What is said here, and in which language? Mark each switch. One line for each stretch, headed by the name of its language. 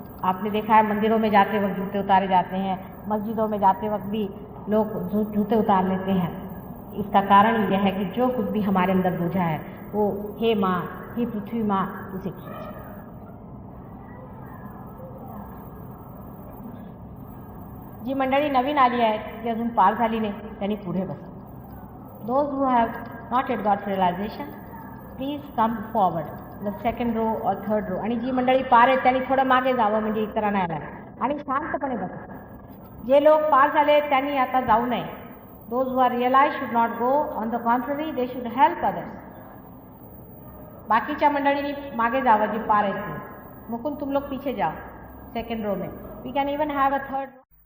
Hindi: आपने देखा है मंदिरों में जाते वक्त जूते उतारे जाते हैं, मस्जिदों में जाते वक्त भी लोग जूते उतार लेते हैं। इसका कारण यह है कि जो कुछ भी हमारे अंदर बूझा है वो हे माँ, हे पृथ्वी माँ, उसे खींचे।
Marathi: जी मंडळी नवीन आली आहे, जी अजून पार झाली नाही, त्यांनी पुढे बसा.
English: Those who have not yet got realization, please come forward, the second row or third row.
Marathi: आणि जी मंडळी पार आहेत त्यांनी थोडं मागे जावं, म्हणजे इतरा नाही राहिला, आणि शांतपणे बसा. जे लोक पार झाले त्यांनी आता जाऊ नये.
English: Those who are realized should not go. On the contrary, they should help others.
Marathi: बाकीच्या मंडळींनी मागे जावं जी पार आहेत.
Hindi: मुकुंद तुम लोग पीछे जाओ सेकंड रो में.
English: We can even have a third row.